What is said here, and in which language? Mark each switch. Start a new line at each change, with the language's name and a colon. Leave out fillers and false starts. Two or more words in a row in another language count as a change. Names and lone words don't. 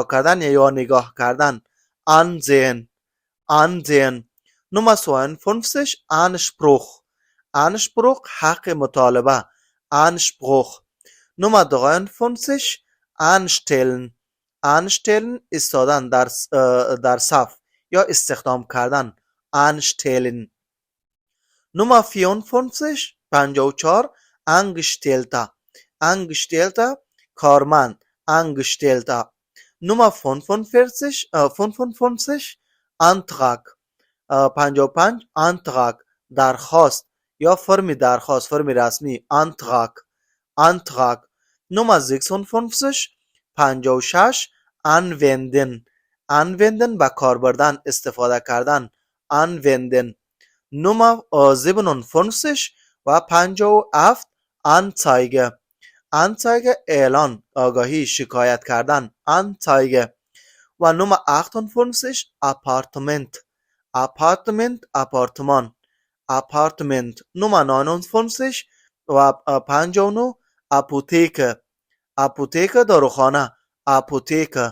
Persian: کردن یا نگاه کردن
German: Ansehen Ansehen Nummer 52 Anspruch Anspruch حق مطالبه Anspruch Nummer 53 Anstellen Anstellen
Persian: ایستادن در صف یا استخدام کردن
German: Anstellen Nummer 54 54 Angestellter Angestellter
Persian: کارمند
German: Angestellter Nummer 45 55 Antrag 55 Antrag
Persian: درخواست یا فرم درخواست، فرم رسمی
German: Antrag Antrag. Nummer 56 56 anwenden anwenden
Persian: به کار بردن، استفاده کردن anwenden.
German: Nummer 57 و 57 Anzeige Anzeige
Persian: اعلان، آگاهی، شکایت کردن Anzeige. و نمره 58
German: Appartement Appartement
Persian: آپارتمان Appartement. نمره 59 و 59
German: Apotheke Apotheke
Persian: داروخانه Apotheke.